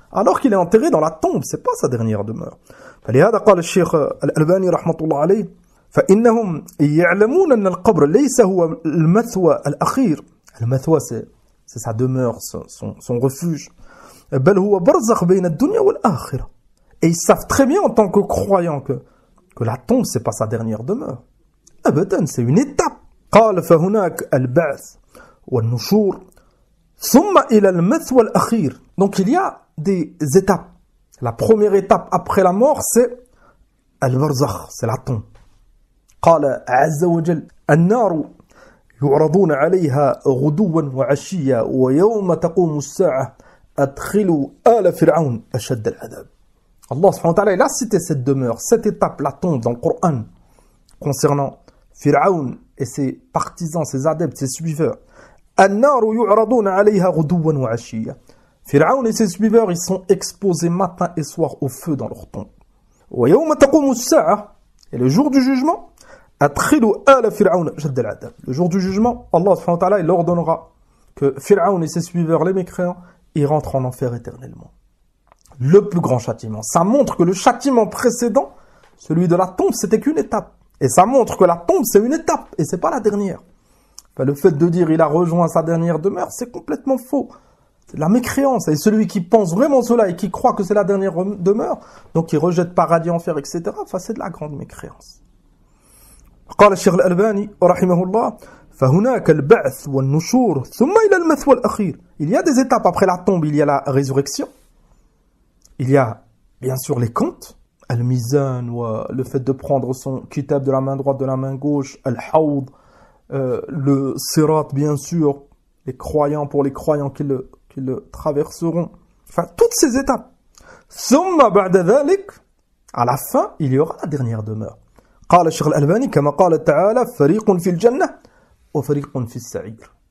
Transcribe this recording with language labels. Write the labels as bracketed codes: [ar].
[fr] Alors qu'il est enterré dans la tombe, c'est pas sa dernière demeure. [ar] فلهذا قال الشيخ الألباني رحمة الله عليه فإنهم يعلمون أن القبر ليس هو المثوى الأخير. [fr] المثوى c'est sa demeure, son refuge. [ar] بل هو برزخ بين الدنيا والآخرة. [fr] Et ils savent très bien en tant que croyants que la tombe c'est pas sa dernière demeure. [ar] أبدا, [fr] c'est une étape. [ar] قال فهناك البعث والنشور ثم إلى المثوى الأخير. [fr] Donc il y a des étapes. La première étape après la mort c'est البرزخ, c'est la tombe. [ar] قال عز وجل النار يعرضون عليها غدوا وعشيا ويوم تقوم الساعة أدخلوا آل فرعون أشد العذاب. [fr] Allah subhanahu wa ta'ala, il a cité cette demeure, cette étape, la tombe dans le Coran, concernant Pharaon et ses partisans, ses adeptes, ses suiveurs. [ar] النار يعرضون عليها غدوا وعشيا. [fr] Pharaon et ses suiveurs, ils sont exposés matin et soir au feu dans leur tombe. [ar] ويوم تقوم الساعة, [fr] et le jour du jugement, [ar] أدخلوا آل فرعون أشد العذاب. [fr] Le jour du jugement, Allah subhanahu wa ta'ala, il ordonnera que Pharaon et ses suiveurs, les mécréants, ils rentrent en enfer éternellement. Le plus grand châtiment. Ça montre que le châtiment précédent, celui de la tombe, c'était qu'une étape. Et ça montre que la tombe, c'est une étape, et c'est pas la dernière. Enfin, le fait de dire il a rejoint sa dernière demeure, c'est complètement faux. C'est de la mécréance. Et celui qui pense vraiment cela et qui croit que c'est la dernière demeure, donc qui rejette paradis, enfer, etc., enfin, c'est de la grande mécréance. [ar] قال الشيخ الألباني رحمه الله فهناك البعث والنشور ثم إلى المثوى الأخير. [fr] Il y a des étapes après la tombe, il y a la résurrection. Il y a bien sûr les comptes, al-mizan, le fait de prendre son kitab de la main droite, de la main gauche, al-hawd, le sirat bien sûr, les croyants pour les croyants qui le traverseront. Enfin, toutes ces étapes. [ar] ثم بعد ذلك, [fr] à la fin, il y aura la dernière demeure. [ar] قال الشيخ الألباني كما قال تعالى فريق في الجنة وفريق في السعير.